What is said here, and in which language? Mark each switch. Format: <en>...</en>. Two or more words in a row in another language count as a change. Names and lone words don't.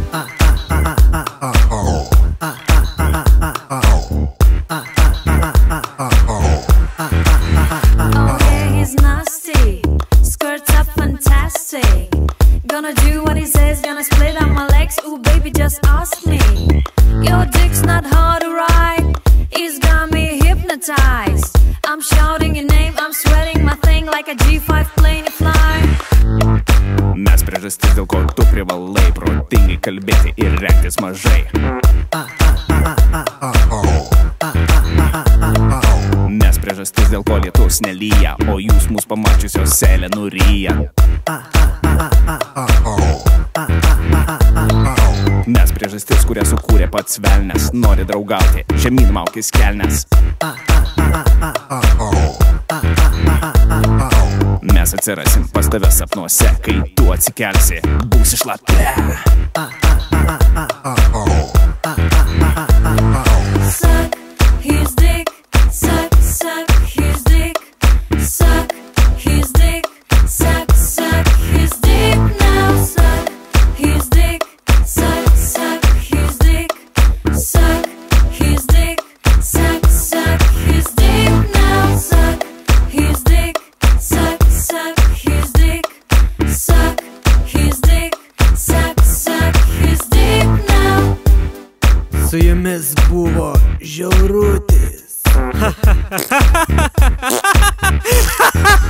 <en>Oh yeah, he's nasty, skirts up fantastic. Gonna do what he says, gonna split out my legs. Ooh baby, just ask me. Your dick's not hard to ride, it's got me hypnotized. I'm shouting your name, I'm sweating my thing like a G5 plane fly.</en> <lt>Mes priežastis, dėl ko tu privalai protingai kalbėti ir rengtis mažai. Mes priežastis, dėl ko lietus nelyja, o jūs mus pamačiusios seilę nuryja. Mes priežastis, kurią sukūrė pats velnes, nori draugauti, žemyn maukis kelnes. Mes atsirasim pas tave sapnuose, kai tu atsikelsi, būsi šlapia.</lt> <en>Suck his dick, suck, suck his dick, suck his dick, suck, suck his dick now. Suck his dick, suck, suck his dick, suck his dick, suck, suck his dick now. Suck his dick, suck, suck his dick, suck his dick, suck, suck his dick now.</en> <lt>Su jumis buvo Žiaurutis.</lt>